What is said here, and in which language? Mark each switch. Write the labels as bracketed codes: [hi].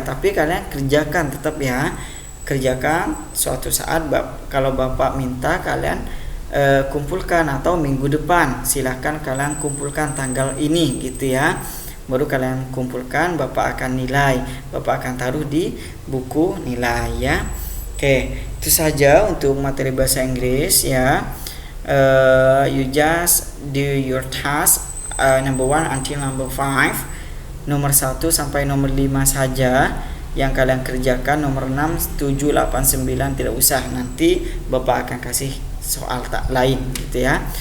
[id] Tapi kalian kerjakan tetap ya. Kerjakan suatu saat kalau Bapak minta kalian kumpulkan, atau minggu depan silahkan kalian kumpulkan tanggal ini gitu ya. Baru kalian kumpulkan, Bapak akan nilai, Bapak akan taruh di buku nilai ya. Oke, itu saja untuk materi bahasa Inggris ya. [en] You just do your task number 1 until number 5. [id] Nomor 1 sampai nomor 5 saja yang kalian kerjakan. Nomor 6, 7, 8, 9 tidak usah, nanti Bapak akan kasih soal tak lain gitu ya.